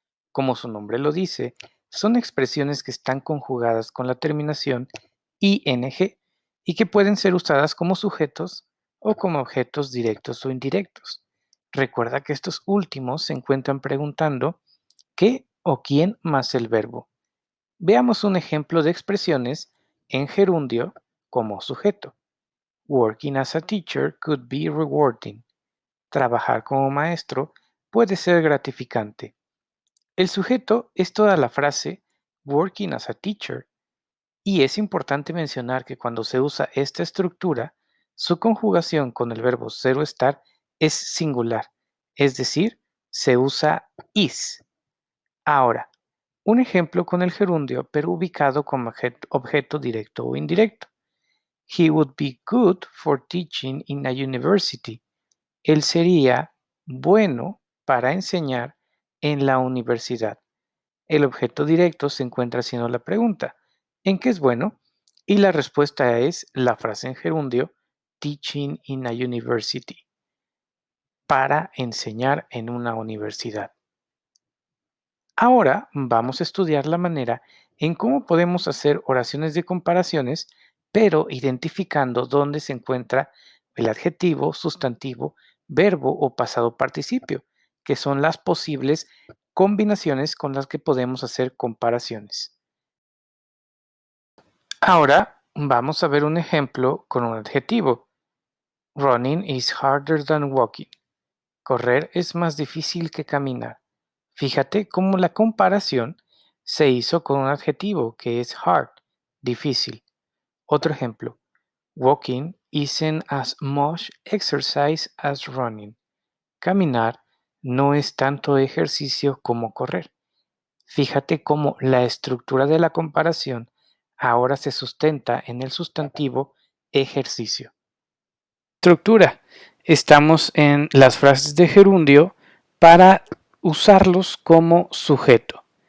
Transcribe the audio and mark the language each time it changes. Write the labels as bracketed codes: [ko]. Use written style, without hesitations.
[es] Como su nombre lo dice, son expresiones que están conjugadas con la terminación ing y que pueden ser usadas como sujetos o como objetos directos o indirectos. Recuerda que estos últimos se encuentran preguntando ¿qué o quién más el verbo? Veamos un ejemplo de expresiones en gerundio como sujeto. [en] Working as a teacher could be rewarding. [es] Trabajar como maestro puede ser gratificante. El sujeto es toda la frase [en] working as a teacher [es] y es importante mencionar que cuando se usa esta estructura, su conjugación con el verbo ser o estar es singular, es decir, se usa is. Ahora, un ejemplo con el gerundio, pero ubicado como objeto directo o indirecto. [en] He would be good for teaching in a university. [es] Él sería bueno para enseñar en la universidad. El objeto directo se encuentra haciendo la pregunta, ¿en qué es bueno? Y la respuesta es la frase en gerundio, [en] teaching in a university, [es] para enseñar en una universidad. Ahora vamos a estudiar la manera en cómo podemos hacer oraciones de comparaciones, pero identificando dónde se encuentra el adjetivo, sustantivo, verbo o pasado participio, que son las posibles combinaciones con las que podemos hacer comparaciones. Ahora vamos a ver un ejemplo con un adjetivo. [en] Running is harder than walking. [es] Correr es más difícil que caminar. Fíjate cómo la comparación se hizo con un adjetivo que es hard, difícil. Otro ejemplo. [en] Walking isn't as much exercise as running. [es] Caminar no es tanto ejercicio como correr. Fíjate cómo la estructura de la comparación ahora se sustenta en el sustantivo ejercicio. Estructura. Estamos en las frases de gerundio para usarlos como sujeto.